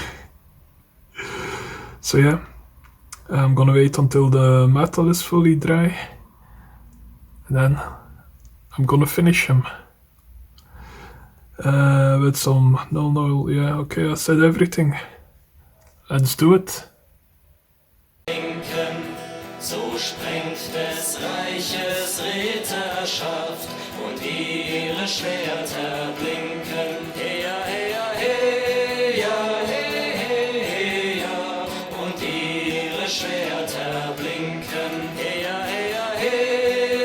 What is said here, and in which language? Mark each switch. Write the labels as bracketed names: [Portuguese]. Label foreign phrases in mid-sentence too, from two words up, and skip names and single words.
[English] So yeah, I'm gonna wait until the metal is fully dry. And then I'm gonna finish him. With some null oil. Yeah, okay, I said everything. Let's do it. [German] So sprengt des Reiches Ritterschaft und ihre Schwerter blinken. Heya, heya, heya, heya, heya, und ihre Schwerter blinken. Heya, heya, heya.